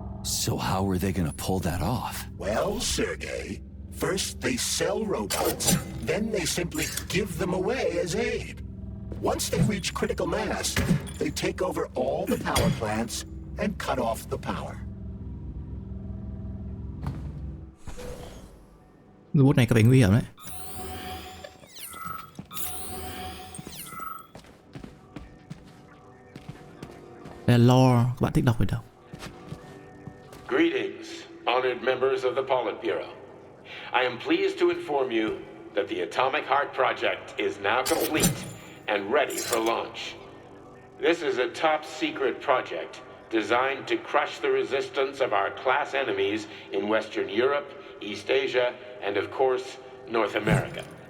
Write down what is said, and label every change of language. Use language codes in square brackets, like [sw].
[en] So how are they gonna pull that off? Well, Sergei, first they sell robots, then they simply give them away as aid. Once they reach critical mass, they take over all the power plants and cut off the power. [vi] Robot này có vẻ nguy hiểm đấy. Đây là lore, các bạn thích đọc phải đâu. [en] Greetings, honored members of the Politburo. I am pleased to inform you that the Atomic Heart Project is now complete and ready for launch. This is a top-secret project designed to crush the resistance of our class enemies in Western Europe, East Asia, and of course, North America.